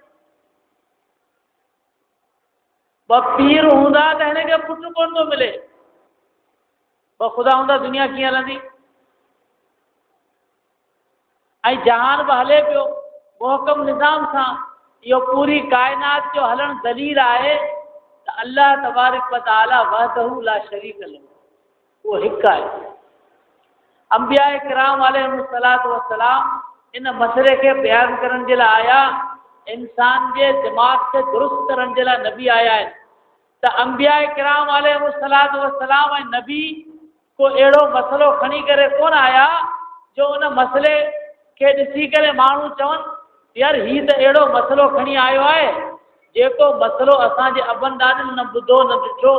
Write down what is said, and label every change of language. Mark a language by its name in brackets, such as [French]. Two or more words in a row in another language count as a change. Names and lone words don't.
[Sindhi] 2 पीर हूंदा त हिनखे पुटु कोन थो मिले। 2 ख़ुदा हूंदा दुनिया कीअं हलंदी? ऐं जहान बि हले पियो मुहकम निज़ाम सां। इहो पूरी काइनात जो हलण दलील आहे त अल्लाह [Arabic] تبارك و تعالى وحده لا شريك له, [Sindhi] उहो हिकु आहे। अंबिया किराम [Arabic] عليه الصلاة والسلام [Sindhi] इन मसइले खे बयानु करण जे लाइ आया। इंसान जे दिमाग़ खे दुरुस्त करण जे लाइ नबी आया आहिनि। त अंबिया किराम [Arabic] عليه الصلاة والسلام [Sindhi] ऐं नबी को अहिड़ो मसइलो खणी करे कोन आया जो उन मसइले खे ॾिसी करे माण्हू चवनि यार हीउ त अहिड़ो मसइलो खणी आयो आहे जेको मसइलो असांजे अबनि ॾाॾनि न ॿुधो न ॾिठो।